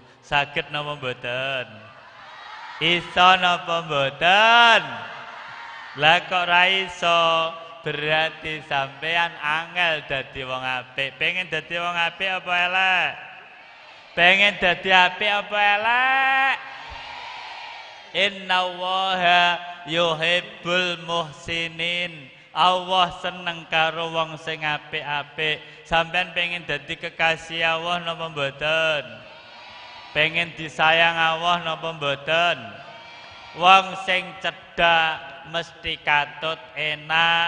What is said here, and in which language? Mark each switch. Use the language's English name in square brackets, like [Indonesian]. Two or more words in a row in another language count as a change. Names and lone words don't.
[Javanese] Saged napa mboten? Iso napa mboten? Lah kok ra iso? Berarti sampean angel dadi wong apik. Pengen dadi wong apik apa elek? Pengen dadi apik apa elek? [Arabic] إن الله يحب المحسنين. [Javanese] Allah seneng karo wong sing apik-apik. Sampeyan pengen dadi kekasih Allah napa mboten? Pengen disayang Allah napa mboten? Wong sing cedhak mesti katut enak.